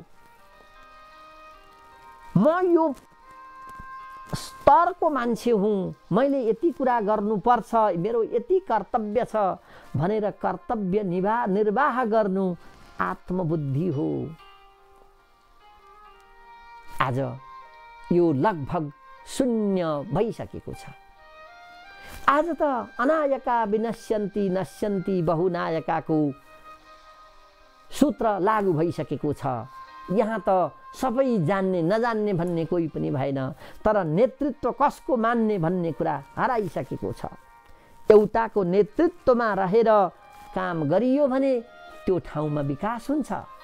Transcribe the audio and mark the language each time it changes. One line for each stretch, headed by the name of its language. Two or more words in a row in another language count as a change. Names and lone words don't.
Nepali: म यो स्तरको मान्छे हुँ, मैले यति कुरा गर्नुपर्छ, मेरो यति कर्तव्य छ भनेर कर्तव्य निर्वाह गर्नु आत्मबुद्धि हो। आज यो लगभग शून्य भइसकेको छ। आज त
Sanskrit: अनायका विनश्यन्ति नश्यन्ति बहुनायकाको
Nepali: सूत्र लागू भइसकेको छ। यहाँ त सबै जान्ने नजान्ने भन्ने कोही पनि भएन, तर नेतृत्व कसको मान्ने भन्ने कुरा हराइसकेको छ। एउटाको नेतृत्वमा रहेर काम गरियो भने त्यो ठाउँमा विकास हुन्छ।